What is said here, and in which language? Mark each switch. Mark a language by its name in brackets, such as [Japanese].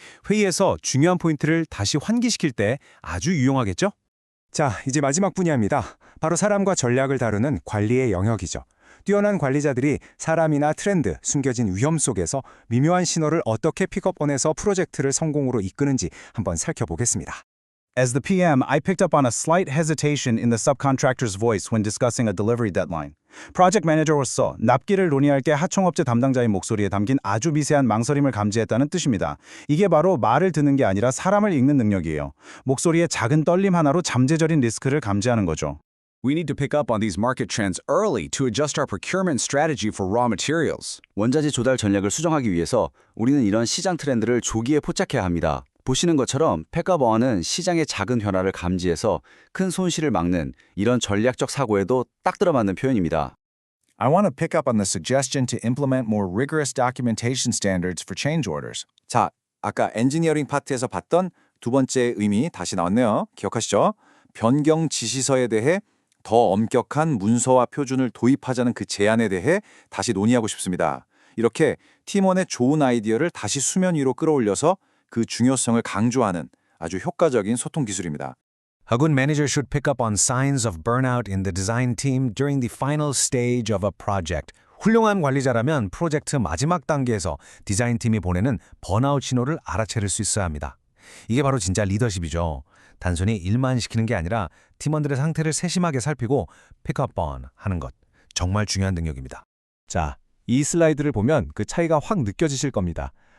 [Korean] 회의에서 중요한 포인트를 다시 환기시킬 때 아주 유용하겠죠? 자, 이제 마지막 분야입니다. 바로 사람과 전략을 다루는 관리의 영역이죠. 뛰어난 관리자들이 사람이나 트렌드, 숨겨진 위험 속에서 미묘한 신호를 어떻게 픽업원에서 프로젝트를 성공으로 이끄는지 한번 살펴보겠습니다. [English] As the PM, I picked up on a slight hesitation in the subcontractor's voice when discussing a delivery deadline. [Korean] 프로젝트 매니저로서 납기를 논의할 때 하청업체 담당자의 목소리에 담긴 아주 미세한 망설임을 감지했다는 뜻입니다. 이게 바로 말을 듣는 게 아니라 사람을 읽는 능력이에요. 목소리의 작은 떨림 하나로 잠재적인 리스크를 감지하는 거죠. [English] We need to pick up on these market trends early to adjust our procurement strategy for raw materials. [Korean] 원자재 조달 전략을 수정하기 위해서 우리는 이런 시장 트렌드를 조기에 포착해야 합니다. 보시는 것처럼 팩업어는 시장의 작은 변화를 감지해서 큰 손실을 막는 이런 전략적 사고에도 딱 들어맞는 표현입니다. [English] I want to pick up on the suggestion to implement more rigorous documentation standards for change orders. [Korean] 자, 아까 엔지니어링 파트에서 봤던 두 번째 의미 다시 나왔네요. 기억하시죠? 변경 지시서에 대해 더 엄격한 문서와 표준을 도입하자는 그 제안에 대해 다시 논의하고 싶습니다. 이렇게 팀원의 좋은 아이디어를 다시 수면 위로 끌어올려서 그 중요성을 강조하는 아주 효과적인 소통 기술입니다. [English] A good manager should pick up on signs of burnout in the design team during the final stage of a project. [Korean] 훌륭한 관리자라면 프로젝트 마지막 단계에서 디자인팀이 보내는 번아웃 신호를 알아채릴 수 있어야 합니다. 이게 바로 진짜 리더십이죠. 단순히 일만 시키는 게 아니라 팀원들의 상태를 세심하게 살피고 pick up on 하는 것. 정말 중요한 능력입니다. 자, 이 슬라이드를 보면 그 차이가 확 느껴지실 겁니다.